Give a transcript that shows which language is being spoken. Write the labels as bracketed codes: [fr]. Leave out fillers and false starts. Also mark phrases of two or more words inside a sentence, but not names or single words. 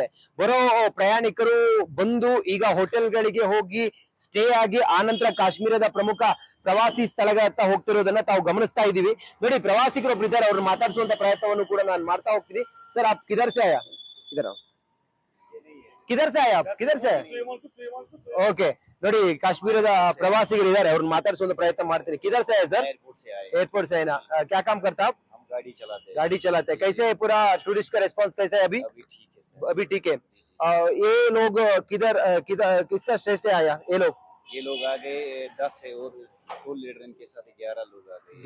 [kn] ಬರೋ ಪ್ರಯಾಣಿಕರು ಬಂದು ಈಗ ಹೋಟೆಲ್ಗಳಿಗೆ ಹೋಗಿ ಸ್ಟೇ ಆಗಿ ಆನಂತರ ಕಾಶ್ಮೀರದ ಪ್ರಮುಖ ಪ್ರವಾಸಿ ಸ್ಥಳಗಳತ್ತ ಹೋಗ್ತಿರೋದನ್ನ ತಾವು ಗಮನಿಸ್ತಾ ಇದೀವಿ. ನೋಡಿ, ಪ್ರವಾಸಿಗರು ಒಬ್ರು ಇದ್ದಾರೆ, ಅವ್ರನ್ನ ಮಾತಾಡಿಸುವಂತ ಪ್ರಯತ್ನವನ್ನು ಕೂಡ ನಾನು ಮಾಡ್ತಾ ಹೋಗ್ತೀನಿ. [hi] सर, आप किधर से आया? किधर से आया? किधर से? [kn] ಓಕೆ, ನೋಡಿ, ಕಾಶ್ಮೀರದ ಪ್ರವಾಸಿಗರು ಇದ್ದಾರೆ, ಅವ್ರನ್ನ ಮಾತಾಡಿಸುವಂತ ಪ್ರಯತ್ನ ಮಾಡ್ತೀನಿ. [hi] ಕಿಧರ್ से है सर? एयरपोर्ट से है ना? क्या काम करता आप? हम गाड़ी चलाते हैं। कैसे है पूरा टूरिस्ट का रिस्पांस कैसा है अभी? ठीक है सर। अभी ठीक है। ये लोग किधर किसका श्रेष्ठ आया? ये लोग आ गए 10 है और [en] full leader [hi] के साथ 11 लोग आ गए।